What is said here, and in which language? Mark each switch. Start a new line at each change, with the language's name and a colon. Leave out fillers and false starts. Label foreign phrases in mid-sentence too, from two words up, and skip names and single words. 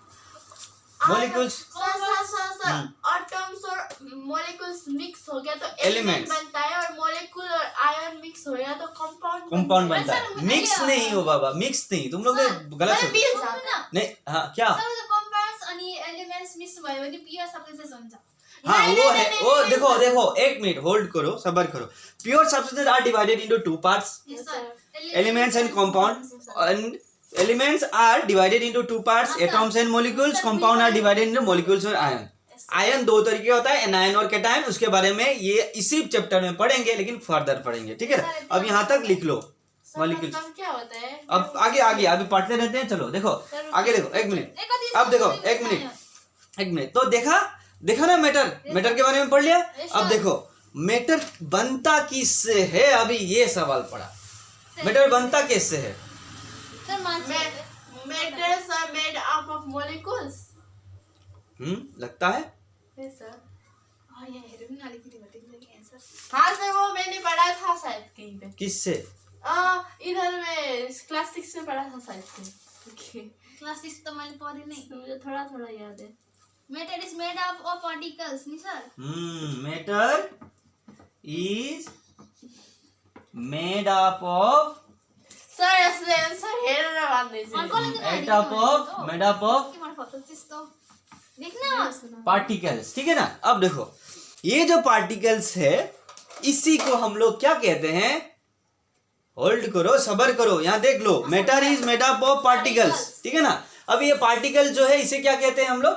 Hindi: मॉलिक्यूल्स एटम्स और मॉलिक्यूल्स मिक्स हो गया तो Elements एलिमेंट बनता है, और मॉलिक्यूल और आयन मिक्स हो गया तो कंपाउंड बनता है। मिक्स नहीं हो बाबा, मिक्स नहीं, तुम लोग ने गलत सोचा। नहीं, हाँ क्या,
Nepali: कंपाउंड्स अनि एलिमेंट्स मिक्स भयो भने
English: pure substance
Nepali: हुन्छ।
Hindi: हाँ वो है, वो देखो देखो एक मिनट होल्ड करो, सबर करो।
English: Pure substances are divided into 2 parts, elements and compound. Elements are divided into 2 parts, atoms and molecules. compound are divided into molecules
Hindi: और आयन। आयन 2 तरीके होता है, एनायन और कैटायन। उसके बारे में ये इसी चैप्टर में पढ़ेंगे, लेकिन फर्दर पढ़ेंगे, ठीक है। अब यहाँ तक लिख लो मॉलिक्यूल्स। क्या होता है? अब आगे आगे अभी पढ़ते रहते हैं, चलो देखो आगे देखो। एक मिनट, अब देखो एक मिनट तो देखा ना, मैटर के बारे में पढ़ लिया। अब देखो मैटर बनता किससे है, अभी ये सवाल पड़ा, मैटर बनता किससे है।
English: Metals are made up of molecules.
Hindi: लगता है
English: Yes sir.
Hindi: हाँ सर, वो मैंने पढ़ा था शायद कहीं पे। किससे, इधर में क्लास 6 में पढ़ा था शायद से। क्लास 6 तो मैंने पढ़ी नहीं, मुझे थोड़ा थोड़ा याद है।
English: matter is made up of particles
Hindi: नहीं सर।
English: matter is made up of,
Nepali: सर यसले आन्सर हेरेर भन्दै
English: made up of
Nepali: के मार्फत त्यस्तो देखना
Hindi: पार्टिकल्स, ठीक है ना। अब देखो ये जो पार्टिकल्स है इसी को हम लोग क्या कहते हैं, होल्ड करो सबर करो, यहाँ देख लो।
English: matter is made up of particles,
Hindi: ठीक है ना। अब ये पार्टिकल जो है इसे क्या कहते हैं हम लोग,